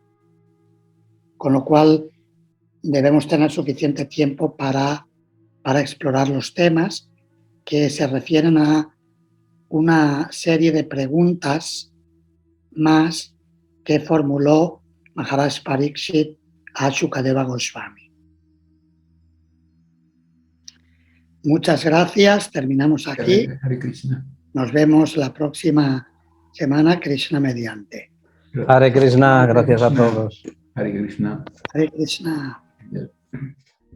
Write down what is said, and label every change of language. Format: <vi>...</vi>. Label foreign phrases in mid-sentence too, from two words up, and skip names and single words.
<es>Con lo cual debemos tener suficiente tiempo para explorar los temas que se refieren a una serie de preguntas más que formuló Maharaj Pariksit a Shukadeva Goswami. Muchas gracias, terminamos aquí. Hare Krishna. Nos vemos la próxima semana, Krishna mediante. Hare Krishna, gracias a todos. Hare Krishna. Hare Krishna. Yeah.</es>